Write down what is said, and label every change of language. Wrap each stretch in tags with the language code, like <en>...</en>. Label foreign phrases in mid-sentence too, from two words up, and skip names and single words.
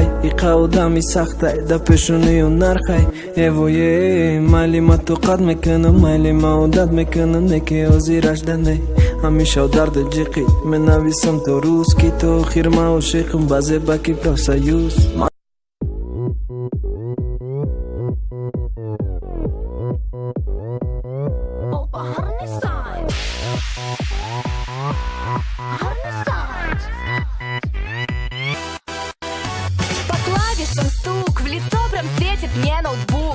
<tg>Иқа одами сахтай, да пешонию нархай. Эвое, майли ма тоқат мекунам, майли ма одат мекунам. Неки ҳозираш данай, ҳамеша дарди ҷиқи менависам то рӯз ки то охир ма ошиқам ба зебаки профсоюз.</tg> <ru>По клавишам стук, в лицо прям светит мне ноутбук.</ru>